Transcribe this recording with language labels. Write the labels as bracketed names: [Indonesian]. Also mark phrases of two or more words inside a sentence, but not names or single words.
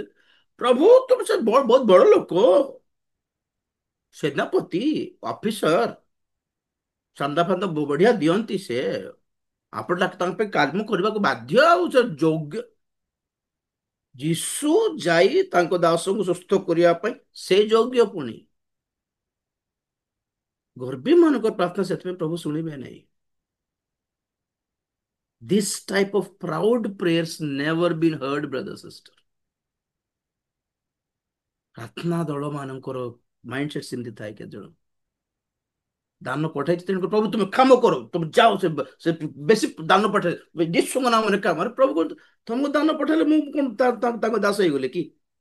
[Odia] ପ୍ରଭୁ ତୁମ ସେ ବହୁତ ବଡ ଲୋକ, ସେନାପତି, ଅଫିସର, ଚାନ୍ଦା ଫାନ୍ଦା ବଢିଆ ଦିଅନ୍ତି ସେ, ଆପଣ ତାଙ୍କ ପାଇଁ କାମ କରିବାକୁ ବାଧ୍ୟ, ଆଉ ସେ ଯୋଗ୍ୟ। ଯୀଶୁ ଯାଇ ତାଙ୍କ ଦାସଙ୍କୁ ସୁସ୍ଥ କରିବା ପାଇଁ ସେ ଯୋଗ୍ୟ ପୁଣି। ଗର୍ବି ମାନଙ୍କର ପ୍ରାର୍ଥନା ସେଥିପାଇଁ ପ୍ରଭୁ ଶୁଣିବେ ନାହିଁ। [English] This type of proud prayers never been heard, brother sister। [Odia] ପ୍ରାର୍ଥନା ଦଳ ମାନଙ୍କର [English] mind set [Odia] ସେମିତି ଥାଏ। କେତେ ଜଣ ଦାନ ପଠାଇଛି, ତେଣୁ ପ୍ରଭୁ ତୁମେ କାମ କର, ତୁମେ ଯାଅ, ସେ ବେଶୀ ଦାନ ପଠାଇ ଯୀଶୁଙ୍କ ନାମରେ କାମ। ଆରେ ପ୍ରଭୁ ତମକୁ ଦାନ ପଠାଇଲେ ମୁଁ କଣ ତାଙ୍କ ଦାସ ହେଇଗଲେ କି?